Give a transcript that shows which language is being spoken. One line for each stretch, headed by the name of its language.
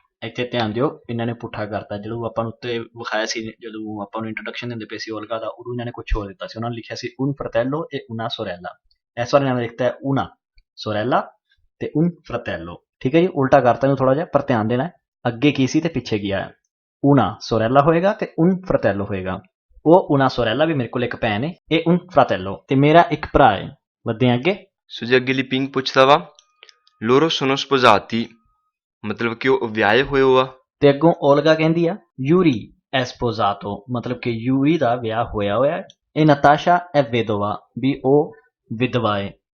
Punjabi: ਇੱਥੇ ਧਿਆਨ ਦਿਓ ਇਹਨਾਂ ਨੇ ਪੁੱਠਾ ਕਰਤਾ, ਜਦੋਂ ਆਪਾਂ ਨੂੰ ਉੱਤੇ ਵਿਖਾਇਆ ਸੀ, ਜਦੋਂ ਆਪਾਂ ਨੂੰ ਇੰਟਰੋਡਕਸ਼ਨ ਦਿੰਦੇ ਪਏ ਸੀ ਓਲਗਾ ਦਾ, ਉਦੋਂ ਇਹਨਾਂ ਨੇ ਕੁਝ ਹੋਰ ਦਿੱਤਾ ਸੀ। ਉਹਨਾਂ ਨੇ ਲਿਖਿਆ ਸੀ
Italian: un fratello e una sorella।
Punjabi: ਇਸ ਵਾਰ ਇਹਨਾਂ ਨੇ ਲਿਖਤਾ ਹੈ
Italian: una sorella
Punjabi: ਤੇ
Italian: un fratello।
Punjabi: ਠੀਕ ਹੈ ਜੀ, ਉਲਟਾ ਕਰਤਾ ਇਹਨੂੰ ਥੋੜਾ ਜਿਹਾ, ਪਰ ਧਿਆਨ ਦੇਣਾ ਅੱਗੇ ਕੀ ਸੀ ਤੇ ਪਿੱਛੇ ਕੀ ਆਇਆ।
Italian: una sorella
Punjabi: ਹੋਏਗਾ ਤੇ
Italian: un fratello
Punjabi: ਹੋਏਗਾ। ਉਹ
Italian: una sorella
Punjabi: ਵੀ ਮੇਰੇ ਕੋਲ ਇੱਕ ਭੈਣ ਹੈ, ਇਹ
Italian: un fratello
Punjabi: ਤੇ ਮੇਰਾ ਇੱਕ ਭਰਾ ਹੈ। ਵੱਧਦੇ ਅੱਗੇ। ਸੋ ਜੀ ਅੱਗੇ ਲਿਪਿੰਗ ਪੁੱਛਦਾ ਵਾ
Italian: loro sono sposati
Punjabi: ਮਤਲਬ ਕਿ ਉਹ ਵਿਆਹੇ ਹੋਏ ਹੋ ਆ। ਤੇ ਅੱਗੋਂ ਓਲਗਾ ਕਹਿੰਦੀ ਆ ਯੂਰੀ
Italian: è sposato
Punjabi: मतलब कि यूरी ਦਾ ਵਿਆਹ ਹੋਇਆ ਹੋਇਆ ਹੈ
Italian: e Natasha è vedova
Punjabi: ਵੀ ਉਹ ਵਿਧਵਾ ਹੈ